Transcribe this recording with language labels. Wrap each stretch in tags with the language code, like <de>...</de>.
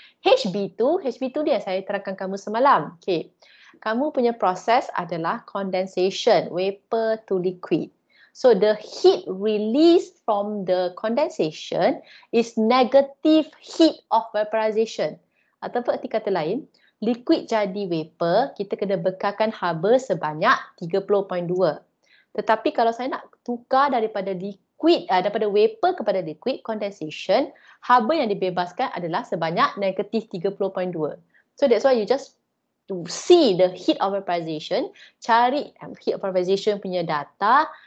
<ms>HB2 dia saya terangkan kamu semalam. Okay. Kamu punya proses adalah condensation, vapor to liquid.</ms> <en>So the heat released from the condensation is negative heat of vaporization.</en> <ms>Ataupun arti kata lain, liquid jadi vapor, kita kena bekalkan haba sebanyak 30.2. Tetapi kalau saya nak tukar daripada liquid, daripada vapor kepada liquid, condensation, haba yang dibebaskan adalah sebanyak negatif 30.2.</ms> <en>So that's why you just to see the heat of vaporization,</en> <ms>cari</ms> <en>heat of vaporization</en> <ms>punya data.</ms>